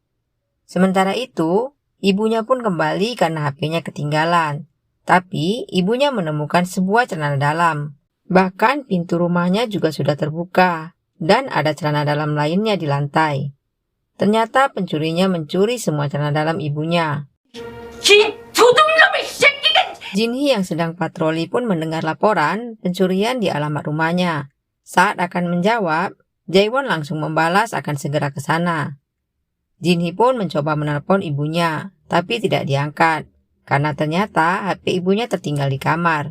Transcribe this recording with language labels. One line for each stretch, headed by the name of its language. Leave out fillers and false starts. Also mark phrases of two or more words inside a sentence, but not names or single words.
Indonesian: Sementara itu, ibunya pun kembali karena HP-nya ketinggalan. Tapi, ibunya menemukan sebuah celana dalam. Bahkan pintu rumahnya juga sudah terbuka, dan ada celana dalam lainnya di lantai. Ternyata pencurinya mencuri semua celana dalam ibunya.
Korean: 이 도둑놈의 새끼가...
Indonesian: Jinhee yang sedang patroli pun mendengar laporan pencurian di alamat rumahnya. Saat akan menjawab, Jaewon langsung membalas akan segera ke sana. Jinhee pun mencoba menelpon ibunya, tapi tidak diangkat, karena ternyata HP ibunya tertinggal di kamar.